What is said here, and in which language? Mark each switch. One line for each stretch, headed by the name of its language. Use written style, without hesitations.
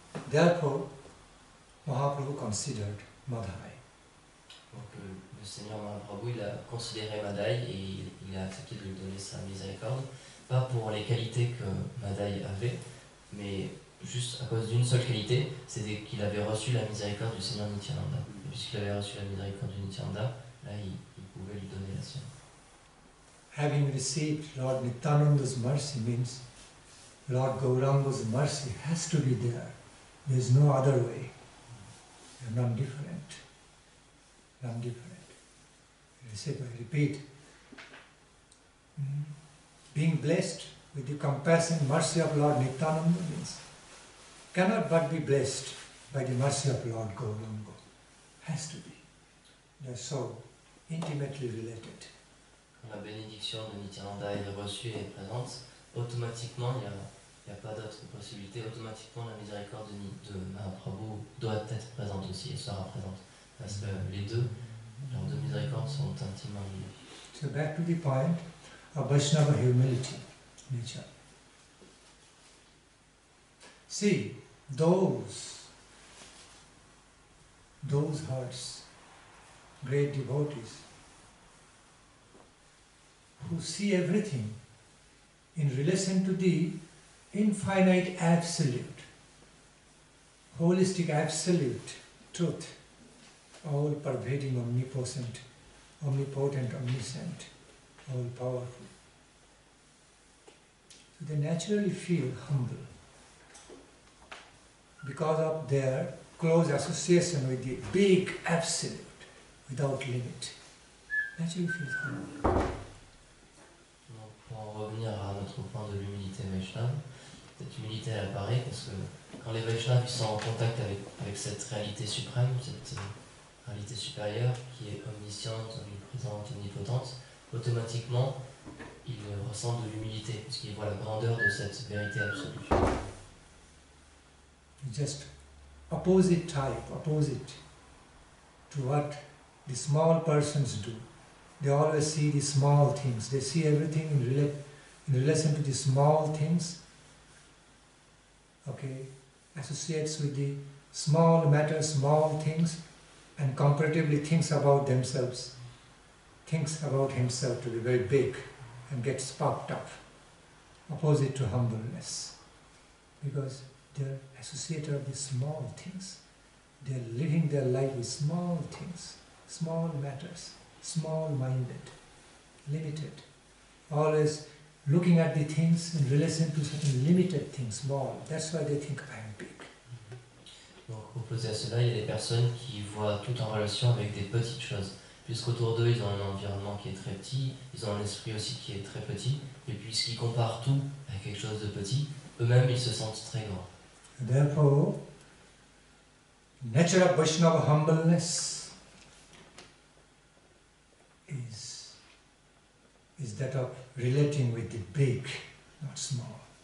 English: Therefore, Mahaprabhu considered Madhai.
French: Donc le Seigneur Mahaprabhu il a considéré Madhai et il a accepté de lui donner sa miséricorde, pas pour les qualités que Madhai avait, mais juste à cause d'une seule qualité, c'était qu'il avait reçu la miséricorde du Seigneur Nityananda. Et puisqu'il avait reçu la miséricorde du Nityananda, là il pouvait lui donner la sienne.
English: Having received Lord Nityananda's mercy means Lord Gauranga's mercy has to be there. There is no other way. They are none different. None different. I repeat, being blessed with the compassion, mercy of Lord Nityananda means cannot but be blessed by the mercy of Lord Gauranga. Has to be. They are so intimately related.
French: Quand la bénédiction de Nityananda est reçue et est présente, automatiquement, il n'y a pas d'autre possibilité, automatiquement la miséricorde de Mahaprabhu doit être présente aussi et sera présente. Parce que les deux, leurs deux miséricordes sont intimement liées.
English: So back to the point of Vaishnava humility, nature. See, those hearts, great devotees, who see everything in relation to the infinite absolute, holistic absolute truth, all pervading, omnipotent, omniscient, all powerful. So they naturally feel humble because of their close association with the big absolute without limit. Naturally feel humble.
French: Donc, pour en revenir à notre point de l'humilité Vaishnava, cette humilité elle apparaît parce que quand les Vaishnavas sont en contact avec cette réalité suprême, cette réalité supérieure qui est omnisciente, omniprésente, omnipotente, automatiquement ils ressentent de l'humilité parce qu'ils voient la grandeur de cette vérité absolue.
English: Just opposite to what the small persons do. They always see the small things. They see everything in relation to the small things. Okay, associates with the small matters, small things, and comparatively thinks about themselves, thinks about himself to be very big and gets puffed up. Opposite to humbleness, because they are associated with the small things. They are living their life with small things, small matters, small-minded, limited, always looking at the things in relation to certain limited things, small. That's why they think I am big.
French: Donc opposé à cela, il y a des personnes qui voient tout en relation avec des petites choses. Puisqu'autour d'eux, ils ont un environnement qui est très petit, ils ont un esprit aussi qui est très petit, et puisqu'ils comparent tout à quelque chose de petit, eux-mêmes, ils se sentent très grands.
English: Therefore, nature of Vaishnava humbleness is that of relating with the big, not small.